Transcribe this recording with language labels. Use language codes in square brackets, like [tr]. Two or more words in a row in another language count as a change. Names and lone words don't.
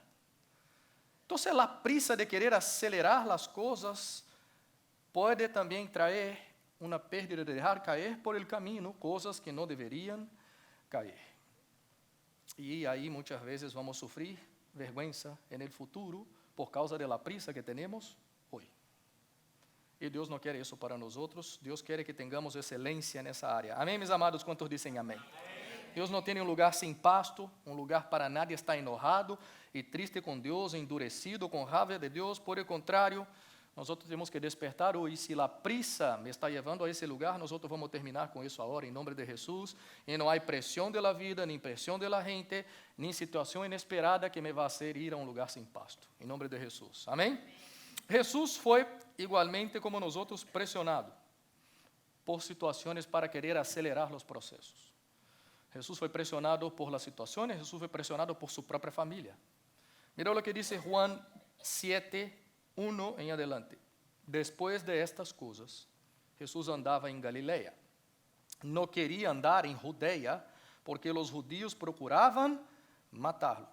[es] Entonces la prisa de querer acelerar las cosas puede también traer una pérdida de dejar caer por el camino cosas que no deberían caer. Y ahí muchas veces vamos a sufrir vergüenza en el futuro por causa de la prisa que tenemos hoy. Y Dios no quiere eso para nosotros. Dios quiere que tengamos excelencia en esa área. Amén, mis amados, ¿cuántos dicen amén? [pt] Deus não tem um lugar sem pasto, um lugar para [es] nadie estar enojado [pt] e triste com Deus, endurecido, com raiva de Deus. [es] Por el contrário, [pt] nós temos que despertar hoje. Se a prisa me está levando a esse lugar, nós vamos terminar com isso agora, em nome de Jesus. E não há pressão da vida, nem pressão da gente, nem situação inesperada que me vá fazer ir a um lugar sem pasto. Em nome de Jesus. Amém? Jesus foi igualmente como nós pressionado por situações para querer acelerar os processos. [es] Jesús fue presionado por las situaciones, Jesús fue presionado por su propia familia. Mira lo que dice Juan 7:1 en adelante. Después de estas cosas, Jesús andaba en Galilea. No quería andar en Judea, porque los judíos procuraban matarlo.